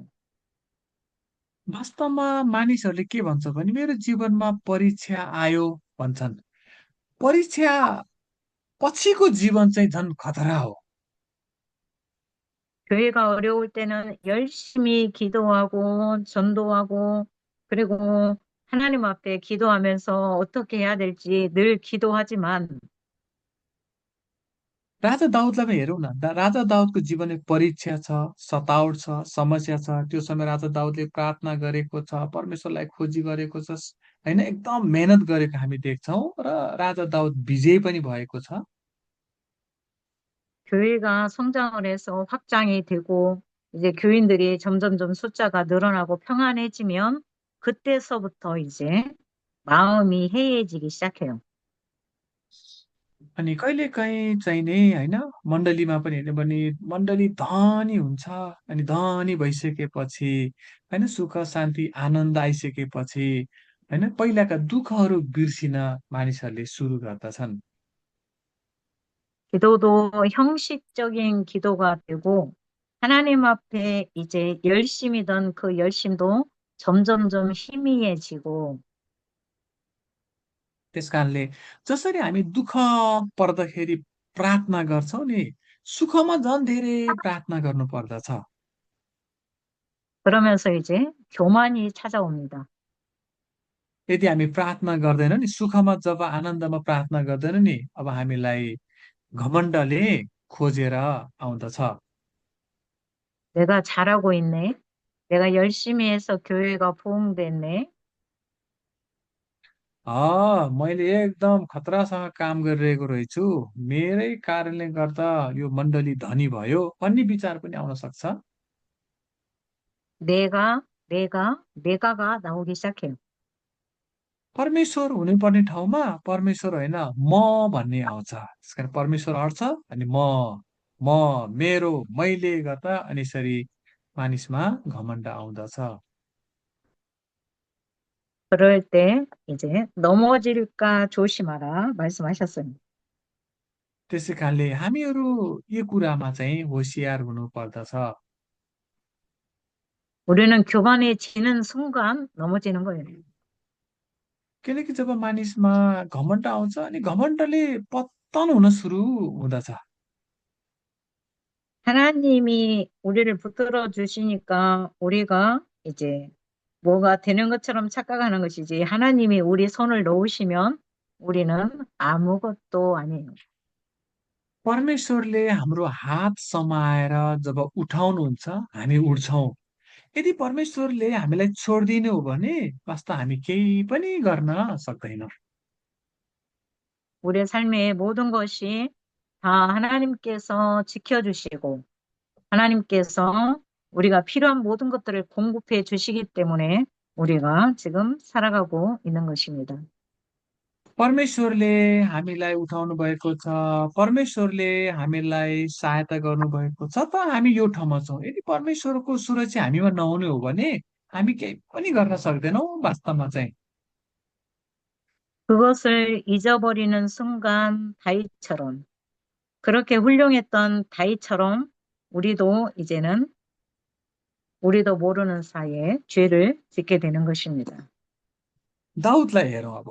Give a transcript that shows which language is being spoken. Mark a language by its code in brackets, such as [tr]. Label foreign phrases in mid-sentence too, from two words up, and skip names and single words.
[ne] वास्तवमा मानिसहरूले के भन्छ भने मेरो जीवनमा परीक्षा आयो भन्छन्। परीक्षा पछिको जीवन चाहिँ झन् खतरा हो। [ko] 교회가 어려울 때는 열심히 기도하고 전도하고 그리고 하나님 앞에 기도하면서 어떻게 해야 될지 늘 기도하지만 [ne] राजा दाउदलाई पनि हेरौँ न। राजा दाउदको जीवन एक परीक्षा छ, सताउट छ, समस्या छ। त्यो समय राजा दाउदले प्रार्थना गरेको छ, परमेश्वरलाई खोजी गरेको छ, होइन एकदम मेहनत गरेको हामी देख्छौँ र राजा दाउद विजयी पनि भएको छ। [ko] 교회가 성장을 해서 확장이 되고 이제 교인들이 점점점 숫자가 늘어나고 평안해지면 그때서부터 이제 마음이 해이해지기 시작해요. [ne] अनि कहिलेकाहीँ चाहिँ नि होइन मण्डलीमा पनि हेर्ने भने मण्डली धनी हुन्छ। अनि धनी भइसकेपछि होइन सुख शान्ति आनन्द आइसकेपछि होइन पहिलाका दुःखहरू बिर्सिन मानिसहरूले सुरु गर्दछन्। [ko] 기도도 형식적인 기도가 되고 하나님 앞에 이제 열심이던 그 열심도 점점점 희미해지고 [ne] त्यस कारणले जसरी हामी दुःख पर्दाखेरि प्रार्थना गर्छौँ नि, सुखमा झन् धेरै प्रार्थना गर्नु पर्दछ। [ko] 그러면서 이제 교만이 찾아옵니다. [ne] यदि हामी प्रार्थना गर्दैनौँ नि, सुखमा जब आनन्दमा प्रार्थना गर्दैनौँ नि, अब हामीलाई घमण्डले खोजेर आउँदछ। [ko] 내가 잘하고 있네. 내가 열심히 해서 교회가 부흥됐네. [ne] मैले एकदम खतरासँग काम गरिरहेको रहेछु। मेरै कारणले गर्दा यो मण्डली धनी भयो भन्ने विचार पनि आउन सक्छ। [ko] 내가가 나오기 시작해요. [ne] परमेश्वर हुनुपर्ने ठाउँमा परमेश्वर होइन म भन्ने आउँछ। त्यस कारण परमेश्वर हट्छ अनि मेरो मैले गर्दा अनि यसरी मानिसमा घमण्ड आउँदछ। [ko] 그럴 때 이제 넘어질까 조심하라 말씀하셨어요. [ne] त्यसै कारणले हामीहरू यो कुरामा चाहिँ होसियार हुनु पर्दछ। [ko] 우리는 교만해지는 순간 넘어지는 거예요. [ne] किनकि जब मानिसमा घमण्ड आउँछ अनि घमण्डले पतन हुन सुरु हुँदछ। [ko] 하나님이 우리를 붙들어 주시니까 우리가 이제 뭐가 되는 것처럼 착각하는 것이지 하나님이 우리 손을 놓으시면 우리는 아무것도 아니에요. [ne] परमेश्वरले हाम्रो हात समाएर जब उठाउनुहुन्छ हामी उठ्छौँ। यदि परमेश्वरले हामीलाई छोडिदिनु हो भने वास्तव हामी केही पनि गर्न सक्दैनौँ। [ko] 우리의 삶의 모든 것이 다 하나님께서 지켜주시고 하나님께서 우리가 필요한 모든 것들을 공급해 주시기 때문에 우리가 지금 살아가고 있는 것입니다. [ne] परमेश्वरले हामीलाई उठाउनु भएको छ, परमेश्वरले हामीलाई सहायता गर्नुभएको छ त हामी यो ठाउँमा छौँ। यदि परमेश्वरको सुरक्षा हामीमा नहुने हो भने हामी केही पनि गर्न सक्दैनौँ वास्तवमा चाहिँ। [ko] 그것을 잊어버리는 순간 다윗처럼, 그렇게 훌륭했던 다윗처럼 우리도 모르는 사이에 죄를 짓게 되는 것입니다. [ne] दाउदलाई हेरौँ अब।